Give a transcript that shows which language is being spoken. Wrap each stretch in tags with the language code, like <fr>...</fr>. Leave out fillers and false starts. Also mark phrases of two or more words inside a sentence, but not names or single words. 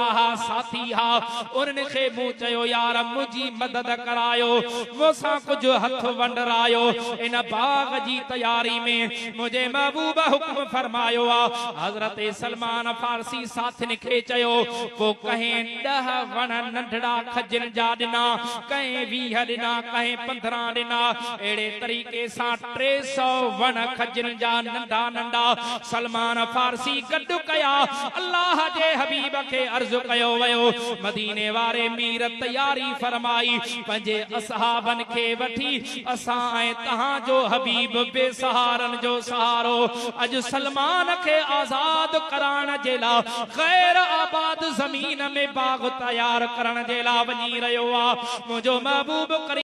<sd>हा साथी हा उन्हनि खे मूं चयो यार मुंहिंजी मदद करायो मूंसां कुझु हथ वंडरायो इन बाग जी तैयारी में मुझे महबूब हुक्म फरमायो आ हजरत सलमान फारसी साथिन खे चयो को कहीं 10 वण नंढड़ा खजन जा दिना कहीं 20 दिना कहीं 15 दिना एड़े तरीके सा 300 वण खजन जा नंढा नंढा सलमान फारसी गड्डु कया अल्लाह जे हबीब के अर्ज कयो वयो मदीने वारे मीर तैयारी फरमाई पंजे असहाबन के वठी असा ऐं तहां जो हबीब बेसहारन जो सहारो अज सलमान के आजाद कराण जे ला गैर आबाद जमीन में बाग तैयार करण जे ला वञी रहियो आ मुंहिंजो महबूब</sd>